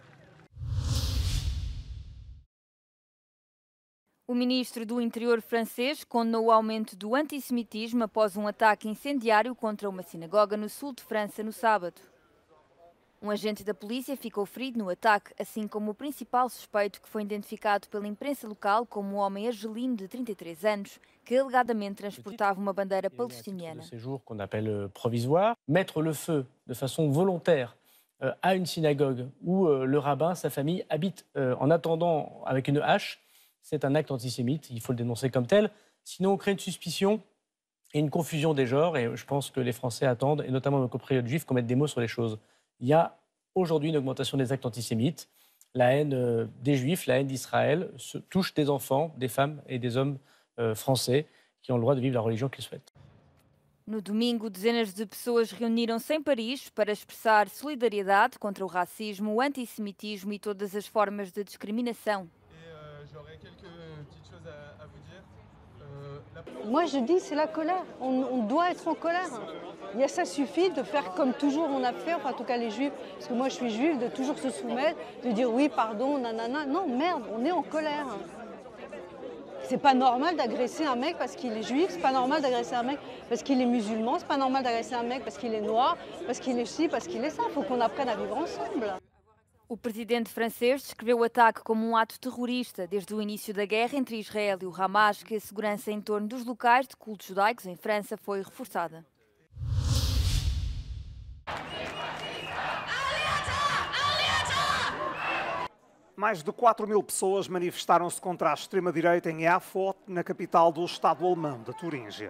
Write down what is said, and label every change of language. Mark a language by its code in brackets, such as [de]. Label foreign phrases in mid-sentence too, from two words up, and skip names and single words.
[pt] O ministro do Interior francês condenou o aumento do antissemitismo após um ataque incendiário contra uma sinagoga no sul de França no sábado. Um agente da polícia ficou ferido no ataque, assim como o principal suspeito, que foi identificado pela imprensa local como um homem argelino de 33 anos, que alegadamente transportava uma bandeira palestiniana. [fr] Séjour qu'on appelle provisoire, mettre le feu de façon volontaire à une synagogue où le rabbin, sa famille habitent en attendant avec une hache, c'est un acte antisémite, il faut le dénoncer comme tel. Sinon, on crée une suspicion et une confusion des genres, et je pense que les Français attendent, et notamment nos compatriotes juifs, qu'on mette des mots sur les choses. Il y a aujourd'hui une augmentation des actes antisémites. La haine des Juifs, la haine d'Israël touche des enfants, des femmes et des hommes français qui ont le droit de vivre la religion qu'ils souhaitent. [pt] No domingo, dezenas de pessoas reuniram-se em Paris para expressar solidariedade contra o racismo, o antissemitismo e todas as formas de discriminação. [fr] Moi, je dis c'est la colère. On doit être en colère. Et ça suffit de faire comme toujours on a fait, enfin en tout cas les juifs, parce que moi je suis juive, de toujours se soumettre, de dire oui, pardon, nanana. Non, merde, on est en colère. C'est pas normal d'agresser un mec parce qu'il est juif, c'est pas normal d'agresser un mec parce qu'il est musulman, c'est pas normal d'agresser un mec parce qu'il est noir, parce qu'il est ci, parce qu'il est ça. Il faut qu'on apprenne à vivre ensemble. [pt] O presidente francês descreveu o ataque como um ato terrorista desde o início da guerra entre Israel e o Hamas, que a segurança em torno dos locais de cultos judaicos em França foi reforçada. Mais de 4.000 pessoas manifestaram-se contra a extrema-direita em Erfurt, na capital do Estado alemão de Turíngia.